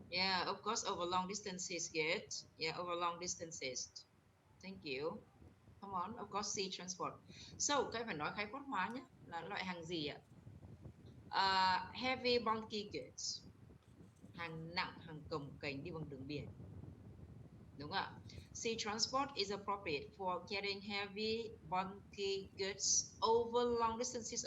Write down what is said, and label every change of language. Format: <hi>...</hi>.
<en>Yeah, of course, over long distances, good. Yeah, over long distances. Thank you. Come on, of course, sea transport.</en> <vi>So, cái phải nói khái quát hóa nhé, là loại hàng gì ạ?</vi> <en>Heavy bulky goods,</en> <vi>hàng nặng, hàng cồng kềnh đi bằng đường biển. Đúng không ạ?</vi> <en>Sea transport is appropriate for carrying heavy bulky goods over long distances.</en>